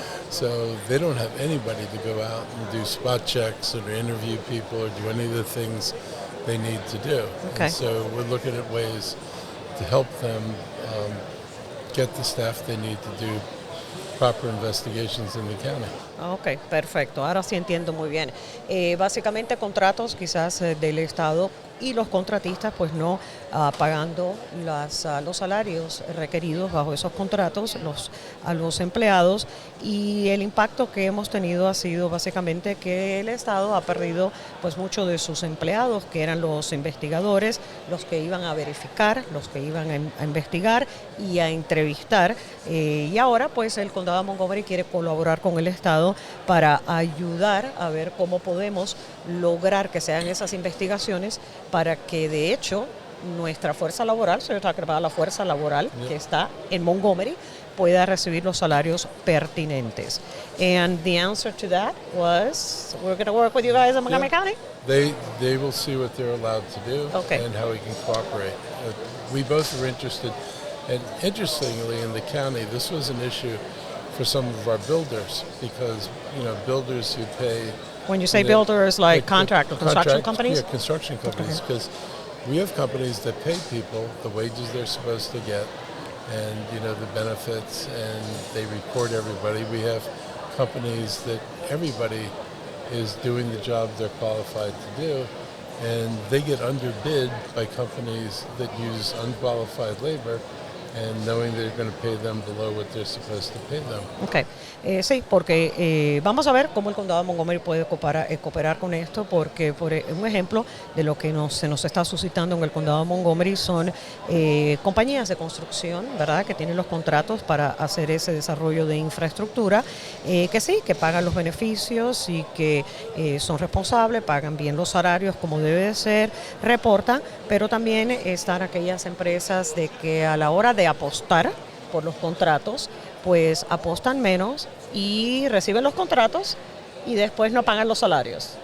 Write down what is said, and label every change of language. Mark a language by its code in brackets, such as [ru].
[en] So they don't have anybody to go out and do spot checks or interview people or do any of the things they need to do. Okay. And so we're looking at ways to help them get the staff they need to do proper investigations in the county. [es] Ok, perfecto. Ahora sí entiendo muy bien. Básicamente contratos quizás del Estado y los contratistas pues no pagando los salarios requeridos bajo esos contratos a los empleados, y el impacto que hemos tenido ha sido básicamente que el Estado ha perdido pues muchos de sus empleados, que eran los investigadores, los que iban a verificar, los que iban a investigar y a entrevistar, y ahora pues el condado de Montgomery quiere colaborar con el Estado para ayudar a ver cómo podemos lograr que sean esas investigaciones para que de hecho nuestra fuerza laboral, se está creada la fuerza laboral que está en Montgomery, pueda recibir los salarios pertinentes. [en] And the answer to that was, we're going to work with you guys in Montgomery County? They will see what they're allowed to do and how we can cooperate. We both are interested, and interestingly in the county, this was an issue for some of our builders, because, builders who pay... When you say builders, like construction companies? Yeah, construction companies, because we have companies that pay people the wages they're supposed to get, and the benefits, and they report everybody. We have companies that everybody is doing the job they're qualified to do, and they get underbid by companies that use unqualified labor, and knowing they're going to pay them below what they're supposed to pay them. Okay. [es] Sí, porque vamos a ver cómo el condado de Montgomery puede cooperar con esto, porque un ejemplo de lo que se nos está suscitando en el condado de Montgomery son compañías de construcción, ¿verdad?, que tienen los contratos para hacer ese desarrollo de infraestructura, que sí, que pagan los beneficios y que son responsables, pagan bien los salarios como debe de ser, reportan, pero también están aquellas empresas de que a la hora de apostar por los contratos, pues apostan menos y reciben los contratos y después no pagan los salarios.